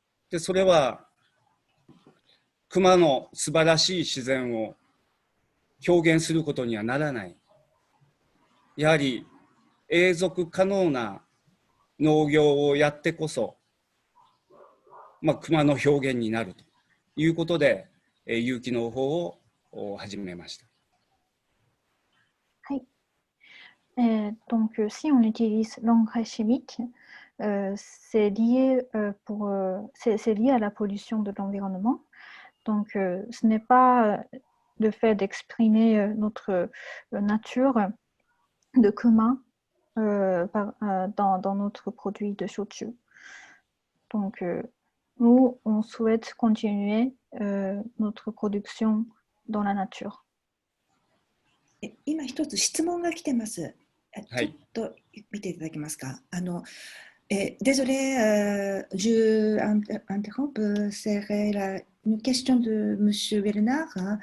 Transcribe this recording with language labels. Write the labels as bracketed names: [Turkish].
[Japanese] でそれは熊の素晴らしい自然を表現することにはならない。やはり永続可能な農業をやってこそ、熊の表現になるということで、有機農法を始めました。 [French] Donc, si on utilise l'engrais chimique, c'est lié à la pollution de l'environnement. Donc, ce n'est pas le fait d'exprimer notre nature de commun dans notre produit de shochu. Donc, nous, on souhaite continuer notre production dans la nature. [Japanese] 今一つ質問が来てます。ちょっと見ていただけますか。 [French] Désolé, je interromps, c'est une question de Monsieur Bernard.